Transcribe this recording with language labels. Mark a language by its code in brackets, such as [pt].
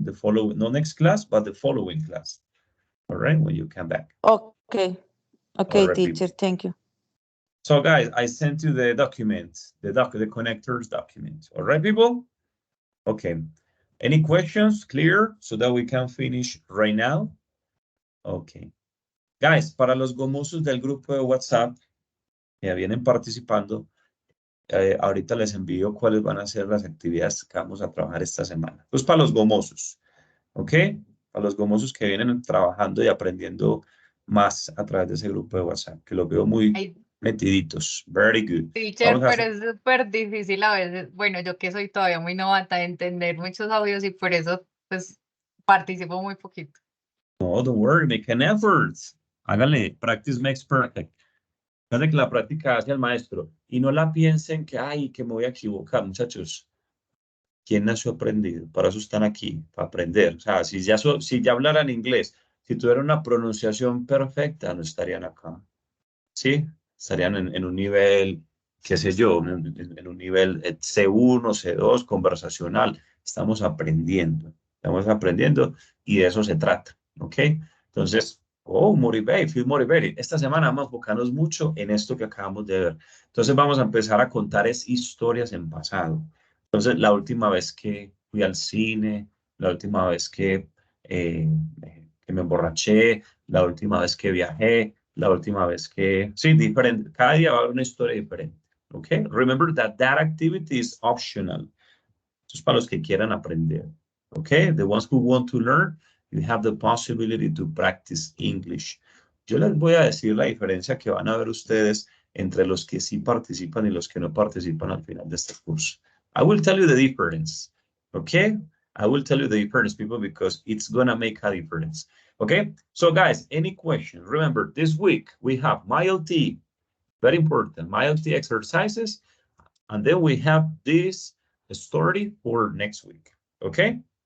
[en] The following, no next class, but the following class. All right, when you come back. Okay. Okay, right, teacher, people. thank you. So guys, I sent you the document, the connectors document. All right, people? Okay. Any questions? Clear? So that we can finish right now? Okay. [es] Guys, para los gomosos del grupo de WhatsApp que vienen participando, ahorita les envío cuáles van a ser las actividades que vamos a trabajar esta semana. Pues para los gomosos, ¿ok? Para los gomosos que vienen trabajando y aprendiendo más a través de ese grupo de WhatsApp, que los veo muy metiditos. [en] Very good. [es] Teacher, pero es súper difícil a veces. Bueno, yo que soy todavía muy novata de entender muchos audios y por eso, pues, participo muy poquito. [en] No, don't worry, make an effort. [es] Háganle, [en] practice makes perfect. [es] Háganle que la práctica hace al maestro. Y no la piensen que, ay, que me voy a equivocar, muchachos. ¿Quién nació aprendido? Para eso están aquí, para aprender. O sea, si ya hablaran inglés, si tuvieran una pronunciación perfecta, no estarían acá. ¿Sí? Estarían en un nivel, qué sé yo, en un nivel C1, C2, conversacional. Estamos aprendiendo y de eso se trata, ¿ok? Entonces, [en] feel motivated. [es] Esta semana vamos a enfocarnos mucho en esto que acabamos de ver. Entonces vamos a empezar a contar historias en pasado. Entonces, la última vez que fui al cine, la última vez que me emborraché, la última vez que viajé, la última vez que... Sí, diferente. Cada día va a haber una historia diferente. [en] Okay? Remember that activity is optional. [es] Esto es para los que quieran aprender. [en] Okay? The ones who want to learn, you have the possibility to practice English. [es] Yo les voy a decir la diferencia que van a ver ustedes entre los que sí participan y los que no participan al final de este curso. [en] I will tell you the difference. Okay? I will tell you the difference, people, because it's gonna make a difference. Okay? So, guys, any questions? Remember, this week we have MyLT, very important, MyLT exercises, and then we have this story for next week. Okay?